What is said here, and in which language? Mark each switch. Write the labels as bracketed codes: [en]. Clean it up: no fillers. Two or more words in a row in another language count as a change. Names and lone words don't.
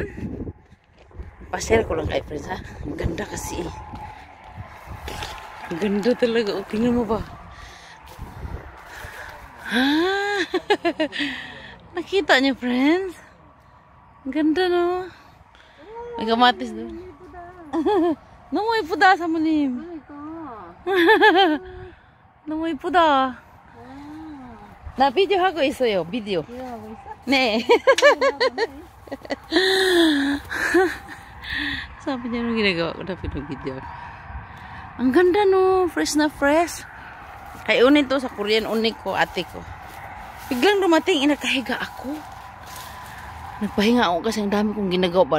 [tl] Pa-share ko lang kayo, friends, ha? Ang ganda kasi. Ang ganda talaga. Tingnan mo ba? Nakita niyo, friends? Ang ganda, no? May kamatis doon. [ko] 너무 이쁘다, 사모님. 너무 이쁘다. 나 비디오 하고 있어요. 비디오. 하고 있어? 네. [tl] Sabi niya nung ginagawa ko na pinag-video. Ang ganda, no? Fresh na fresh. Kaya unin to sa Korean, unin ko, ate ko. Biglang dumating, inakahiga ako. Nagpahinga ako kasi ang dami kong ginagawa ba.